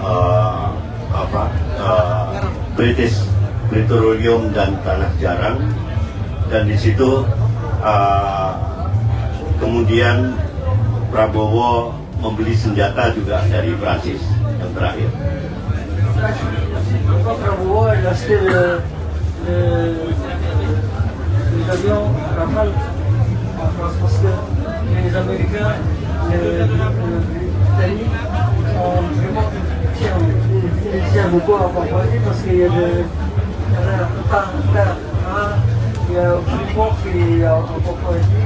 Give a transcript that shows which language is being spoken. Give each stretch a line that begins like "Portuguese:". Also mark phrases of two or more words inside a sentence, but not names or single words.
Indonesian: British Petroleum dan tanah jarang, dan di situ kemudian Prabowo membeli senjata juga dari Prancis yang terakhir.
French: Prabowo a acheté les avions Rafale en France parce que les Américains, les Britanniques ont vraiment tiennent beaucoup à Papouasie parce qu'il y a il y a Freeport qui est en Papouasie.